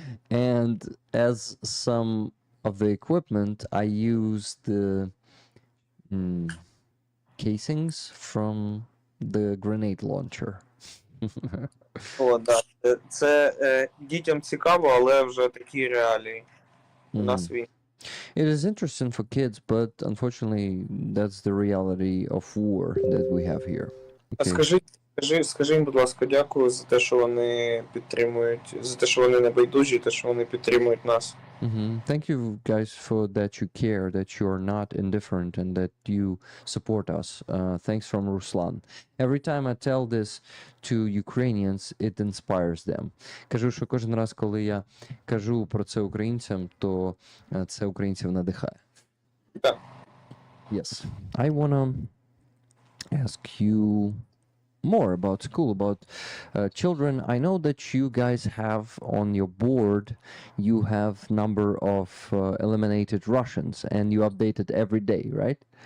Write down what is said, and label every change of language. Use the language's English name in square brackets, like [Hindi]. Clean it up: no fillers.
[English] And as some of the equipment, I use the casings from the grenade launcher. [Ukrainian] О, да. Це дітям цікаво, але вже такі реалії. У нас війна. [English] It is interesting for kids, but unfortunately, that's the reality of war that we have here. Okay. [Ukrainian] Скажи їм, будь ласка, дякую за те, що вони підтримують, за те, що вони не байдужі, те, що вони підтримують нас. [English] Thank you guys for that you care, that you're not indifferent and that you support us. Thanks from Ruslan. Every time I tell this to Ukrainians, it inspires them. [Ukrainian] Кажу, що кожен раз, коли я кажу про це українцям, то це українців надихає. Так. [English] Yes. I wanna ask you more about school, about children. I know that you guys have on your board, you have number of eliminated Russians, and you update it every day, right?